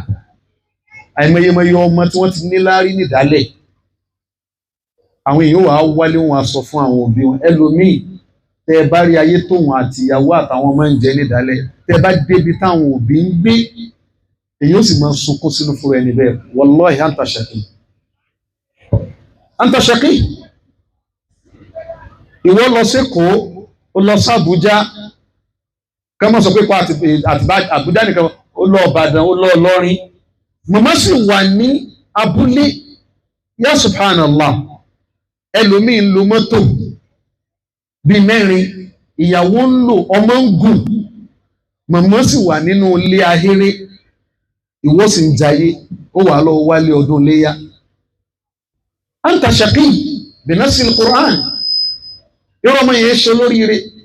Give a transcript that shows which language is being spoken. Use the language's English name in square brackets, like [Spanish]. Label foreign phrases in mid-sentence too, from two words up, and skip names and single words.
[Yoruba] Àìmọye ọmọ tí wọ́n ti ní láárí nídàálẹ̀, àwọn èèyàn wà á wálé wọn a sọ fún àwọn òbí wọn. Ẹlòmíì tẹ ẹ bá rí ayé tóun àti ìyàwó àtàwọn ọmọ ń jẹ nídàálẹ̀, tẹ ẹ bá débi táwọn òbí ń gbé, èyí ó sì máa sunkún sínú fúnra ẹni bẹ́ẹ̀. [Arabic] والله أنت شقي، أنت شقي. [Yoruba] Ìwọ lọ sẹ́kọ̀ọ́, ó lọ sí Àbújá, ká má sọ pé pa Àbújá nìkan, ó lọ Ìbàdàn, ó lọ Ìlọrin, màmá sì wà ní abúlé. [Arabic] يا سبحان الله, [Yoruba] ẹlòmíín lo mọ́tò bíi 4 ìyàwó ń lò ọmọ ń gùn màmá sì wà nínú ilé ahéré ìwọ sì ń jayé ó wà lọ wálé ọdún léyà [Arabic] أنت شقي بنص القرآن [Yoruba] irú ọmọ yẹn ṣe lóríire